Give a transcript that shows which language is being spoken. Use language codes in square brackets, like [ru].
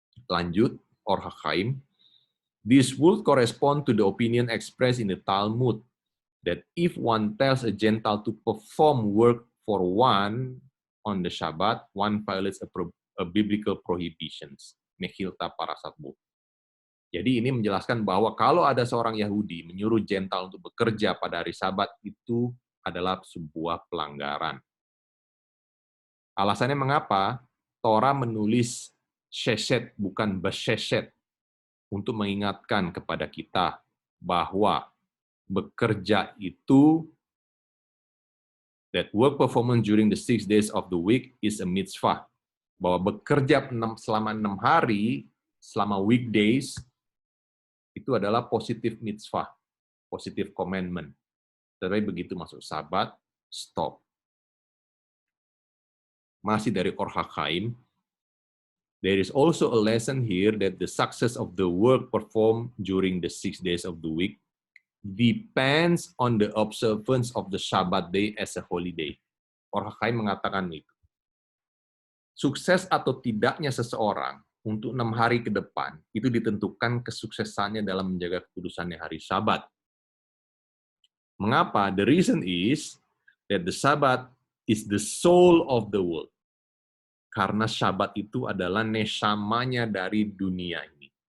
[id] Lanjut, [en] Or HaChaim, this would correspond to the opinion expressed in the Talmud that if one tells a Gentile to perform work for one on the Shabbat, one violates a biblical prohibitions. [id] Mechilta Parasatbu. Jadi ini menjelaskan bahwa kalau ada seorang Yahudi menyuruh Gentile untuk bekerja pada hari Sabat, itu adalah sebuah pelanggaran. Alasannya mengapa? Torah menulis sheshet, bukan basheshet, untuk mengingatkan kepada kita bahwa bekerja itu, [en] that work performance during the 6 days of the week is a mitzvah. [id] Bahwa bekerja selama 6 hari, selama weekdays, itu adalah positif mitzvah, positif commandment. Tapi begitu masuk Sabat, stop. Masih dari [en] Or HaChaim, there is also a lesson here that the success of the work performed during the 6 days of the week depends on the observance of the Shabbat day as a holiday. [id] Or HaChaim mengatakan itu. Sukses atau tidaknya seseorang untuk 6 hari ke depan, itu ditentukan kesuksesannya dalam menjaga kekudusannya hari Sabat. Mengapa? [en] The reason is that the Sabbath is the soul of the world. [id] Karena Syabat itu adalah nesamanya dari dunia ini.